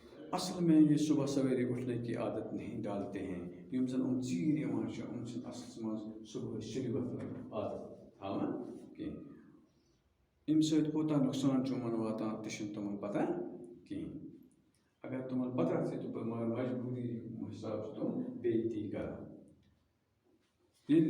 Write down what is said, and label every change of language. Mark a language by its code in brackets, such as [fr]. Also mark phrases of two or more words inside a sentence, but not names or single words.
[ur] اصل میں یہ صبح سویرے اٹھنے کی عادت نہیں ڈالتے ہیں [ks] یم زن ژیٖرۍ یِوان چھِ چھِنہٕ اصلس منٛز صبحٲے سُلہِ وۄتھنُک عادت تھاوان کینٛہہ اَمہِ سۭتۍ کوٗتاہ نۄقصان چھُ یِمن واتان تہِ چھُنہٕ تِمن پتہ کِہیٖنۍ اگر تِمن پتہ تہِ تہٕ مگر مجبوٗری حساب چھِ تِم بیٚیہِ تی کران ییٚلہِ